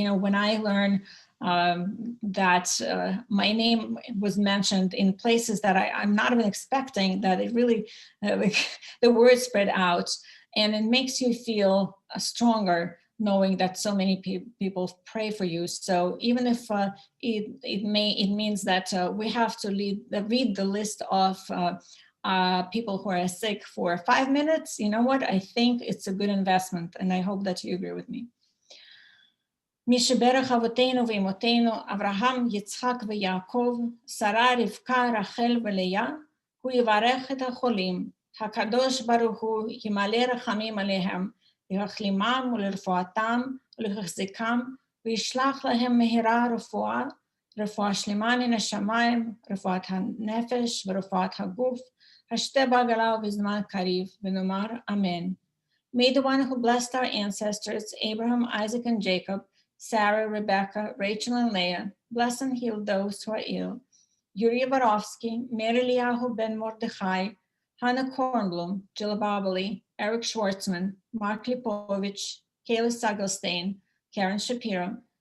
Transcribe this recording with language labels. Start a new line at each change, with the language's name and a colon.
English: When I learn that my name was mentioned in places that I'm not even expecting, that it really, the word spread out, and it makes you feel stronger knowing that so many people pray for you. So even if it means that we have to read the list of people who are sick for 5 minutes, you know what? I think it's a good investment, and I hope that you agree with me.
Hebrew: משברך אבותינו ואמותינו, אברהם, יצחק ויעקב, שרה, רבקה, רחל ולאה, הוא יברך את החולים. הקדוש ברוך הוא ימלא רחמים עליהם, להחלימם ולרפואתם ולהחזיקם, וישלח להם מהרה רפואה שלמה מן השמיים, רפואת הנפש ורפואת הגוף,
Aramaic: השתה בעגלא ובזמן קריב,
Hebrew: ונאמר אמן.
English: May the one who blessed our ancestors, Abraham, Isaac, and Jacob, Sarah, Rebecca, Rachel, and Leah, bless and heal those who are ill. Yuri Varovsky, Mary Liahu Ben Mordechai, Hannah Kornblum, Jill Boboli, Eric Schwartzman, Mark Lipovich, Kayla Sagelstein, Karen Shapiro,